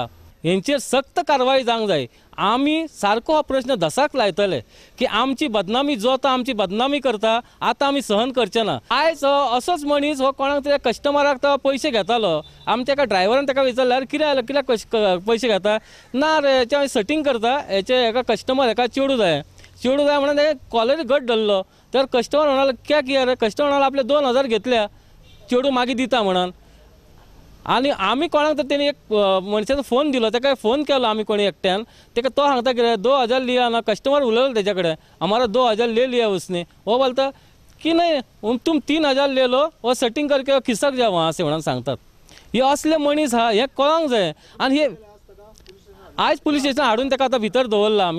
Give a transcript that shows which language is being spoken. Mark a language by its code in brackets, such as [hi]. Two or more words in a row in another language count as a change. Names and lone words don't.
[kok] हेंचेर सक्त कारवाई जावंक जाय. आमी सारको हो प्रश्न दसाक लायतले की आमची बदनामी जो तो आमची बदनामी करता, आतां आमी सहन करचे ना. आयज असोच मनीस हो कोणाक तरी कस्टमराक तो पयशे घेतालो. आमी ताका ड्रायव्हरान ताका विचारल्यार कित्याक पयशे घेता? ना रे, हेचे हांवें सटिंग करता, हेचे हेका कस्टमर हेका चेडू जाय म्हणून हे कॉलर घट धरलो. तर कस्टमर म्हणालो [hi] क्या किया रे? [kok] कस्टमर म्हणालो आपले 2000 घेतल्या, चेडू मागीर दिता म्हणून. आनी आमी कोणाक तर तेणी एक मनशाचो फोन दिलो, ताका फोन केलो आमी कोणी एकट्यान. ताका तो सांगता कितें 2000 लिया ना. कस्टमर उलयलो तेजे कडेन, [hi] हमारा 2000 ले लिया उसने. वो बोलता की नहीं तुम 3000 ले लो, वो सेटिंग करके खिसक जाओ वहाँ से [kok] म्हणून सांगतात. हे असले मनीस हा, हे कळोंक जाय. आनी हे आयज पुलीस स्टेशन हाडून ताका आतां भितर दवरला आमी.